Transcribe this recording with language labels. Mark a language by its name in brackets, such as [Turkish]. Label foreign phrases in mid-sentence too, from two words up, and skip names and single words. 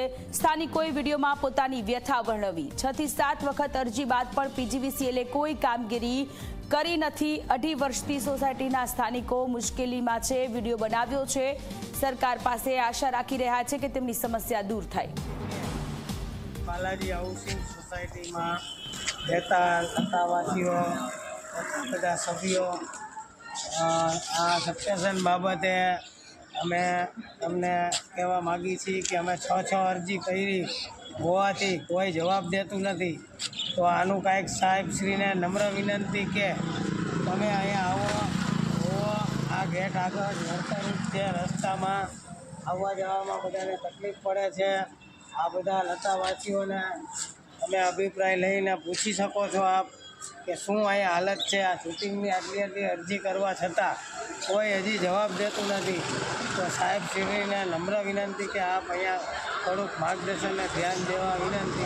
[Gujarati] સ્થાનિકોએ વિડીયોમાં પોતાની વ્યથા વર્ણવી। 6 થી 7 વખત અરજી બાદ પણ પીજીવીસીએલે કોઈ કામગીરી કરી નથી। 2.5 વર્ષથી સોસાયટીના સ્થાનિકો મુશ્કેલીમાં છે। વિડીયો બનાવ્યો છે। સરકાર પાસે આશા રાખી રહ્યા છે કે તેમની સમસ્યા દૂર થાય। બાલાજી હાઉસિંગ સોસાયટી માં રહેતા લતાવાસીઓ બધા સભ્યો આ સબસ્ટેશન બાબતે અમે તમને કહેવા માંગી છીએ કે અમે 6 અરજી કરી હોવાથી કોઈ જવાબ દેતું નથી। તો આનું કાંઈક સાહેબશ્રીને નમ્ર વિનંતી કે તમે અહીંયા આવો આ ગેટ આગળ નર્સરી છે। રસ્તામાં આવવા જવામાં બધાને તકલીફ પડે છે। આ બધા લતાવાસીઓને તમે અભિપ્રાય લઈને પૂછી શકો છો આપ કે શું અહીંયા હાલત છે। આ શૂટિંગની આટલી અરજી કરવા છતાં કોઈ હજી જવાબ દેતું નથી। તો સાહેબશ્રીને નમ્ર વિનંતી કે આપ અહીંયા થોડુંક માર્ગદર્શનને ધ્યાન દેવા વિનંતી।